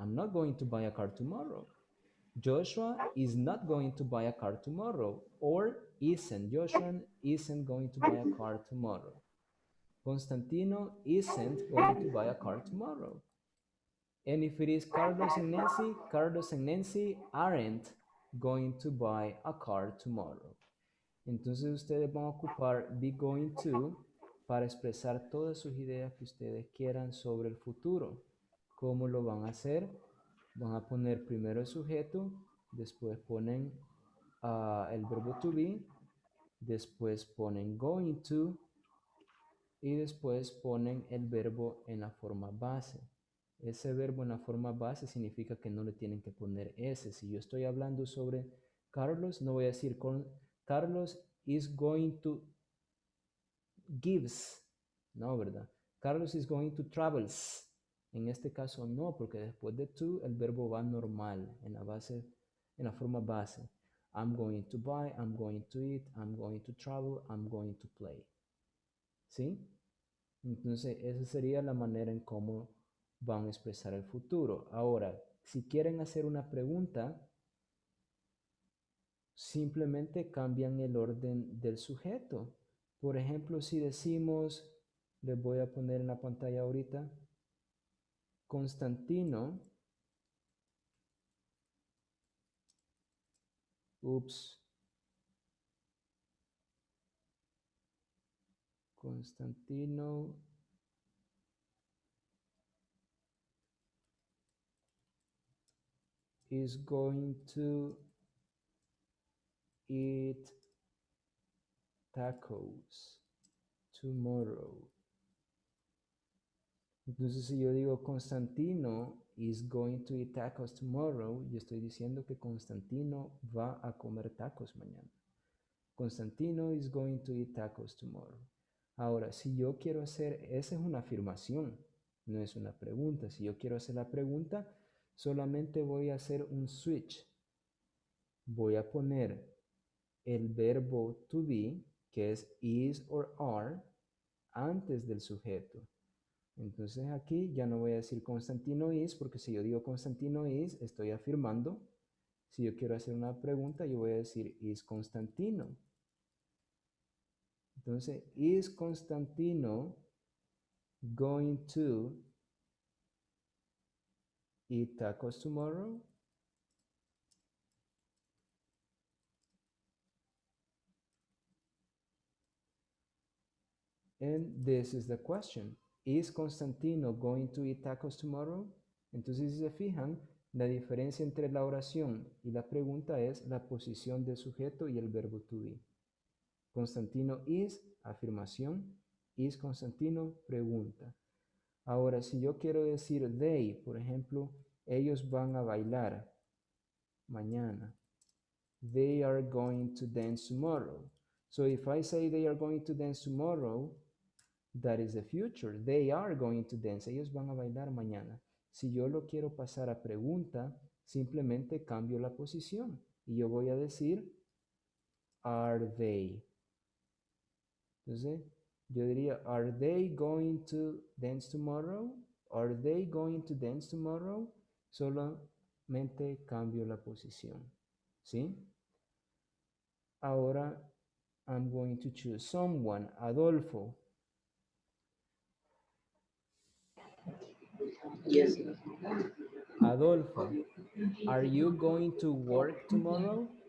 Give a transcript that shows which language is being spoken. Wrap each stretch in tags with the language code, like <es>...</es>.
<en>I'm not going to buy a car tomorrow. Joshua is not going to buy a car tomorrow, or isn't. Joshua isn't going to buy a car tomorrow. Constantino isn't going to buy a car tomorrow. And if it is Carlos and Nancy aren't going to buy a car tomorrow.</en> <es>Entonces ustedes van a ocupar be going to para expresar todas sus ideas que ustedes quieran sobre el futuro. ¿Cómo lo van a hacer? Van a poner primero el sujeto, después ponen el verbo to be, después ponen going to y después ponen el verbo en la forma base. Ese verbo en la forma base significa que no le tienen que poner S. Si yo estoy hablando sobre Carlos, no voy a decir</es> <en>Carlos is going to gives.</en> <es>No, ¿verdad?</es> <en>Carlos is going to travels.</en> <es>En este caso no, porque después de to el verbo va normal, en la base, en la forma base.</es> <en>I'm going to buy, I'm going to eat, I'm going to travel, I'm going to play.</en> <es>¿Sí? Entonces, esa sería la manera en cómo van a expresar el futuro. Ahora, si quieren hacer una pregunta, simplemente cambian el orden del sujeto. Por ejemplo, si decimos, les voy a poner en la pantalla ahorita, Constantino,</es> <en>Constantino is going to eat tacos tomorrow.</en> <es>Entonces, si yo digo</es> <en>Constantino is going to eat tacos tomorrow,</en> <es>yo estoy diciendo que Constantino va a comer tacos mañana.</es> <en>Constantino is going to eat tacos tomorrow.</en> <es>Ahora, si yo quiero hacer, esa es una afirmación, no es una pregunta. Si yo quiero hacer la pregunta, solamente voy a hacer un switch. Voy a poner el verbo to be, que es is or are, antes del sujeto. Entonces aquí ya no voy a decir</es> <en>Constantino is,</en> <es>porque si yo digo Constantino is, estoy afirmando. Si yo quiero hacer una pregunta, yo voy a decir</es> <en>is Constantino.</en> <es>Entonces,</es> <en>is Constantino going to eat tacos tomorrow? And this is the question. Is Constantino going to eat tacos tomorrow?</en> <es>Entonces, si se fijan, la diferencia entre la oración y la pregunta es la posición del sujeto y el verbo to be.</es> <en>Constantino is,</en> <es>afirmación.</es> <en>Is Constantino,</en> <es>pregunta. Ahora, si yo quiero decir they, por ejemplo, ellos van a bailar mañana.</es> <en>They are going to dance tomorrow. So if I say they are going to dance tomorrow, that is the future. They are going to dance.</en> <es>Ellos van a bailar mañana. Si yo lo quiero pasar a pregunta, simplemente cambio la posición. Y yo voy a decir,</es> <en>are they?</en> <es>Entonces, yo diría,</es> <en>are they going to dance tomorrow? Are they going to dance tomorrow?</en> <es>Solamente cambio la posición. ¿Sí? Ahora,</es> <en>I'm going to choose someone. Adolfo. Yes. Adolfo, are you going to work tomorrow?</en>